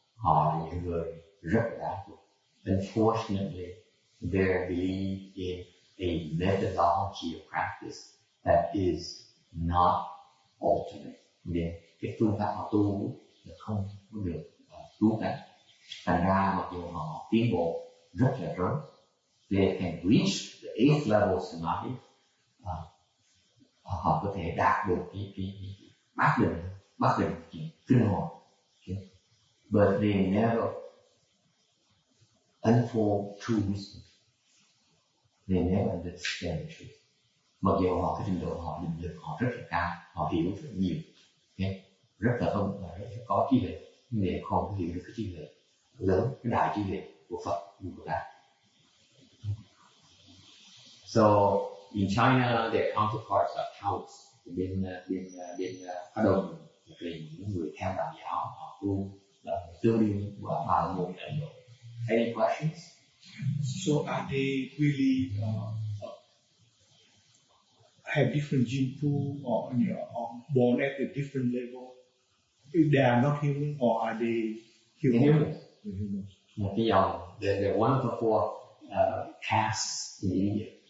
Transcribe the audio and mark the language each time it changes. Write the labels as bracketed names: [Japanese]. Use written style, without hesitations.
[Vietnamese] Họ là những người rất là đáng phục. [English] Unfortunately, they believe in a methodology of practice that is not ultimate. [Vietnamese] Nên cái phương pháp họ tu là không được cứu cánh. Thành ra mặc dù họ tiến bộ rất là lớn, [English] they can reach the 8th level samadhi, [Vietnamese] họ có thể đạt được cái bát định kinh hồn. [English] Okay? But they never unfold true wisdom. They never understand the truth. [Vietnamese] Mặc dù họ cái trình độ họ định lực họ rất là cao, họ hiểu rất nhiều, okay? Rất là thông, rất là có trí tuệ, nhưng để không hiểu được cái trí tuệ lớn, cái đại trí tuệ của Phật, của Bồ Tát. [English] So in China, their counterparts are Taoists. [Vietnamese] Bên Á Đông là những người theo đạo giáo, họ tu là tương đương của Bà La Môn Ấn Độ. [English] Any questions? So are they really have different gene pool or born at a different level? If they are not human, or are they human? [Vietnamese] Một cái dòng, [English] they're one of the 4 castes in India.